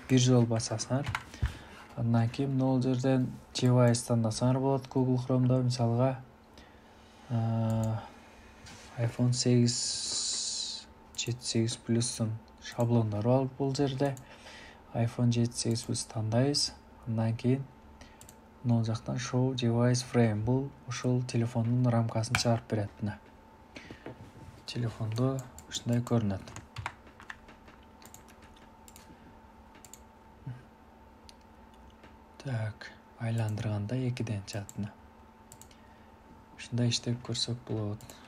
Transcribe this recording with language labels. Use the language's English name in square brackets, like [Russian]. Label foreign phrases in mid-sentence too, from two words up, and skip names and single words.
[Kyrgyz] Бир жолу басасыңар. Андан кийин мына жерден device тандасаңар болот. Google Chrome'да мисалга iPhone 8 7-8 Plus'ун шаблондору бар бул жерде. iPhone 7-8 Plus тандайбыз. Андан кийин мына жактан [English] show device frame [Kyrgyz] бул ошол телефондун рамкасын чыгарып берет. Мына телефондо ушундай көрүнөт. Так, айландырганда 2ден чыгат. Ушундай иштеп көрсөк болот.